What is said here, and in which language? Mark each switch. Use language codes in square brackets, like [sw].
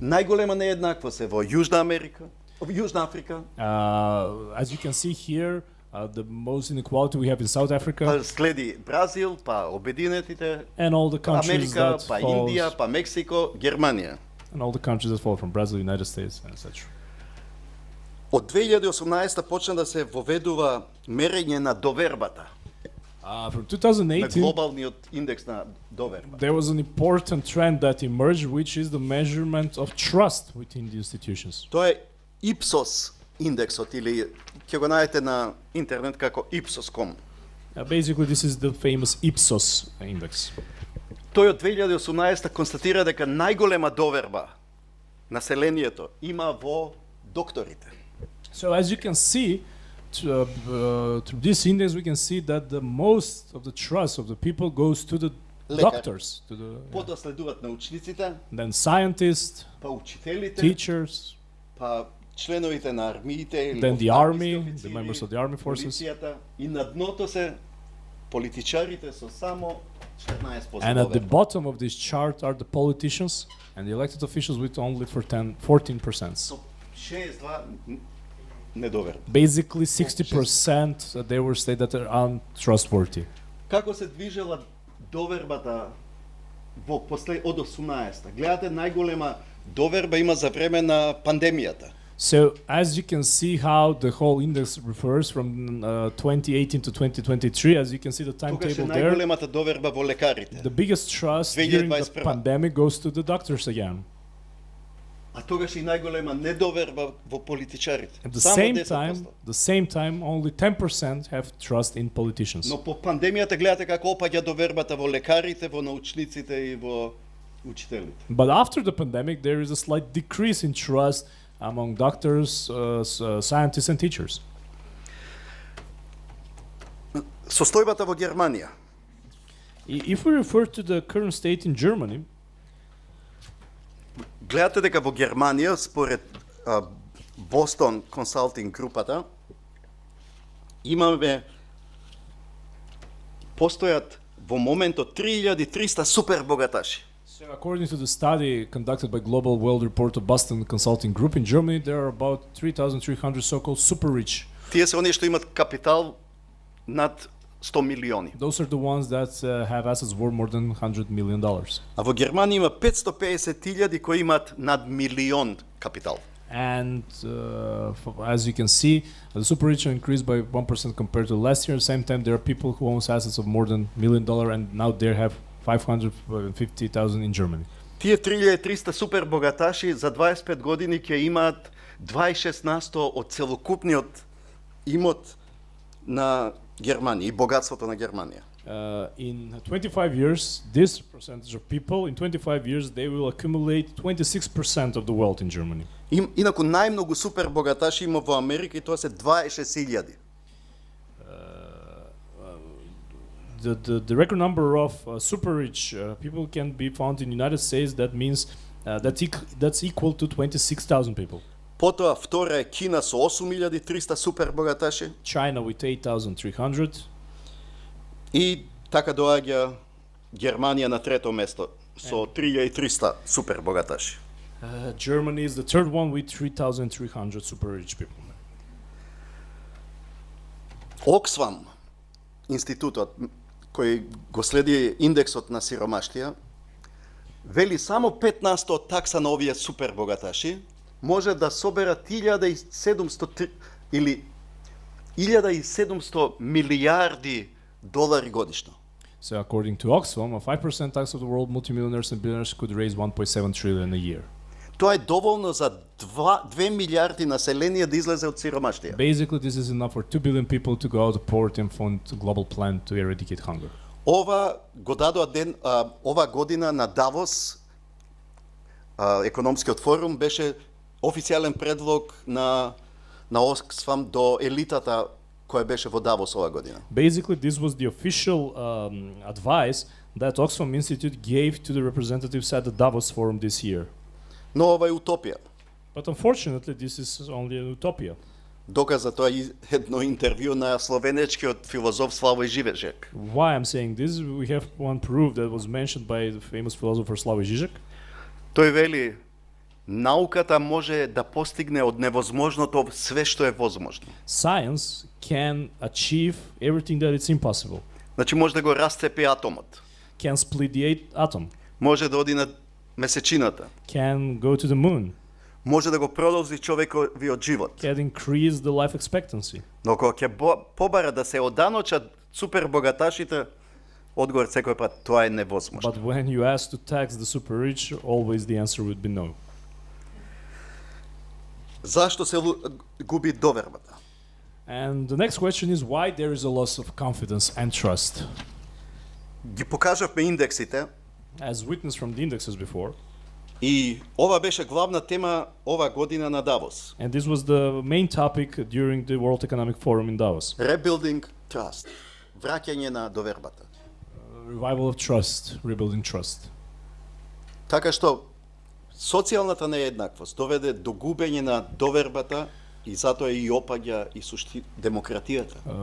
[mk] Најголема нееднаквост е во Јужна Америка, Јужна Африка, [en] As you can see here, the most inequality we have in South Africa [mk] па следи Бразил, па Обединетите, [en] and all the countries [mk] Америка, [en] that [mk] па [en] falls, [mk] Индија, па Мексико, Германија. [en] and all the countries that fall from Brazil, United States, and etc. [mk] Од 2018 почна да се воведува мерење на довербата, [en] From [mk] на [en] 2018, [mk] глобалниот индекс на доверба. [en] there was an important trend that emerged, which is the measurement of trust within the institutions. [mk] Тоа е Ipsos индексот или ќе го најдете на интернет како Ipsos.com. [en] Basically, this is the famous Ipsos index. [mk] Тој од 2018 констатира дека најголема доверба населението има во докторите. [en] So as you can see, through this index, we can see that the most of the trust of the people goes to the [mk] Лекари. [en] doctors, to the [mk] Потоа следуваат научниците, [en] then scientists, [mk] па учителите, [en] teachers, [mk] па членовите на армиите или [en] then the army, the [mk] офицери, [en] members of the army forces, [mk] полицијата и на дното се политичарите со само 14% [en] and at the [mk] доверба. [en] bottom of this chart are the politicians and the elected officials with only 14%. [mk] Со 62 недоверба. [en] Basically, 60% they were stated that are untrustworthy. [mk] Како се движела довербата во од 18-та? Гледате, најголема доверба има за време на пандемијата. [en] So as you can see how the whole index refers from 2018 to 2023, as you can see the [mk] Тогаш е [en] timetable there, [mk] најголемата доверба во лекарите. [en] the biggest trust during the 2021. pandemic goes to the doctors again. [mk] А тогаш и најголема недоверба во политичарите. [en] At the [mk] Само [en] same [mk] 10%. [en] time, only 10% have trust in politicians. [mk] Но по пандемијата гледате како опаѓа довербата во лекарите, во научниците и во учителите. [en] But after the pandemic, there is a slight decrease in trust among doctors, scientists, and teachers. [mk] Состојбата во Германија. [en] If we refer to the current state in Germany, [mk] Гледате дека во Германија, според Boston Consulting групата, имаме, постојат во моментот 3300 супер богаташи. [en] so according to the study conducted by Global World Report of Boston Consulting Group in Germany, there are about 3,300 so-called super rich. [mk] Тие се оние што имат капитал над 100 милиони. [en] Those are the ones that have assets worth more than $100 million. [mk] А во Германија има 550.000 кои имаат над милион капитал. [en] And as you can see, the super rich increased by 1% compared to last year. At the same time, there are people who own assets of more than $1 million, and now they have 550,000 in Germany. [mk] Тие 3300 супер богаташи за 25 години ќе имаат 26% од целокупниот имот на Германија и богатството на Германија. [en] In 25 years, this percentage of people, in 25 years, they will accumulate 26% of the wealth in Germany. [mk] Инаку најмногу супер богаташи има во Америка и тоа се 26.000. [en] The record number of super rich people can be found in the United States. That means that's equal to 26,000 people. [mk] Потоа втора е Кина со 8.300 супер богаташи [en] China with 8,300. [mk] и така доаѓа Германија на трето место со 3.300 супер богаташи. [en] Germany is the third one with 3,300 super rich people. [mk] Оксфам, институтот кој го следи индексот на сиромаштија, вели само 15% од такса на овие супер богаташи може да соберат 1700 или 1700 милиарди долари годишно. [en] So according to Oxfam, a 5% tax of the world multimillionaires and billionaires could raise 1.7 trillion a year. [mk] Тоа е доволно за 2 милиарди население да излезе од сиромаштија. [en] Basically, this is enough for 2 billion people to go out of poverty and fund a global plan to eradicate hunger. [mk] Ова го дадоа ова година на Давос економскиот форум беше официјален предлог на Оксфам до елитата која беше во Давос ова година. [en] Basically, this was the official advice that Oxfam Institute gave to the representatives at the Davos Forum this year. [mk] Но ова е утопија. [en] But unfortunately, this is only an utopia. [mk] Доказа тоа и едно интервју на словенечкиот филозоф Славој Живежек. [en] Why I'm saying this, we have one proof that was mentioned by the famous philosopher Slavoj Žižek. [mk] Тој вели, науката може да постигне од невозможното све што е возможно. [en] Science can achieve everything that it's impossible. [mk] Значи може да го расцепи атомот. [en] Can split the atom. [mk] Може да оди на месечината. [en] Can go to the moon. [mk] Може да го продолжи човековиот живот. [en] Can increase the life expectancy. [mk] Но кога ќе побара да се оданочат супер богаташите, одговор секој пат тоа е невозможно. [en] But when you ask to tax the super rich, always the answer would be no. [mk] Зашто се губи довербата? [en] And the next question is why there is a loss of confidence and trust. [mk] Ги покажавме индексите. [en] As witnessed from the indexes before. [mk] И ова беше главна тема ова година на Давос. [en] And this was the main topic during the World Economic Forum in Davos. Rebuilding trust. [mk] Враќање на довербата. [en] Revival of trust, rebuilding trust. [mk] Така што социјалната нееднаквост доведе до губење на довербата и затоа и опаѓа и демократијата.